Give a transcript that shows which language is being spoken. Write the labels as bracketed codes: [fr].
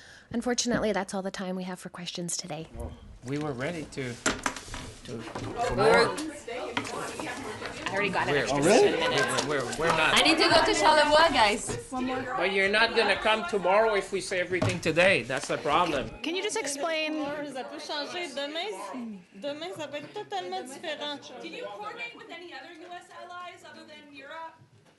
[en] Unfortunately, that's all the time we have for questions today. We were ready to I already got it. Oh, really? we're not. I need to go to Charlevoix, guys. But you're not going to come tomorrow if we say everything today. That's the problem. Can you just explain? [fr] Ça peut changer. Demain, ça peut être totalement différent. [en] Can you coordinate with any other U.S. allies other than Europe?